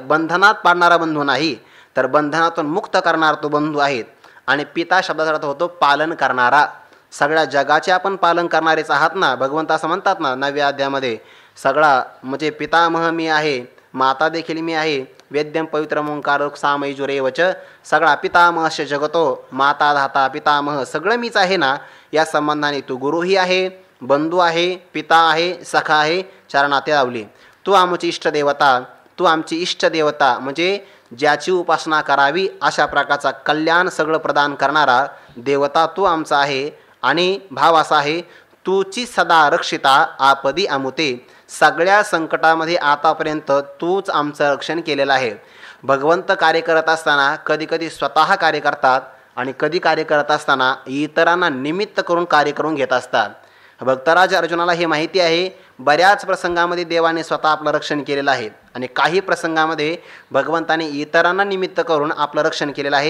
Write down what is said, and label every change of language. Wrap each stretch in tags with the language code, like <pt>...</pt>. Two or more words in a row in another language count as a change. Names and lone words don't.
<mr>बंधनात पाडणारा बंधू नाही, तर बंधनातून मुक्त करणारा तो बंधू आहेत. आणि पिता शब्दाचा अर्थ होतो पालन करणारा. सगळ्या जगाचे आपण पालन करणारेच आहात ना. भगवंत असं म्हणतात ना 9व्या अध्यायामध्ये, सगळा म्हणजे पितामह मी आहे, माता देखील मी आहे.</mr> <sa>वेद्यम पवित्र ओंकार सामयुरेवच. सगळा पितामहस्य जगतो, माता धाता पितामह</sa> <mr>सगळं मीच आहे ना. या संबंधाने तू गुरुही आहे, बंधू आहे, पिता आहे, सखा आहे. चार नाते लावली. तू आमची इष्टदेवता, तू आमची इष्टदेवता म्हणजे ज्याची उपासना करावी अशा प्रकारचा कल्याण सगळं प्रदान करणारा देवता तू आमचा आहे. आणि भाव असा आहे, तूची सदा रक्षिता आपदी अमुते. सगळ्या संकटामध्ये आतापर्यंत तूच आमचं रक्षण केलेलं आहे. भगवंत कार्य करत असताना कधी कधी स्वतः कार्य करतात आणि कधी कार्य करत असताना इतरांना निमित्त करून कार्य करून घेत असतात. भक्तराज अर्जुनाला हे माहिती आहे. बऱ्याच प्रसंगामध्ये देवाने स्वतः आपलं रक्षण केलेलं आहे आणि काही प्रसंगामध्ये भगवंताने इतरांना निमित्त करून आपलं रक्षण केलेलं आहे.</mr>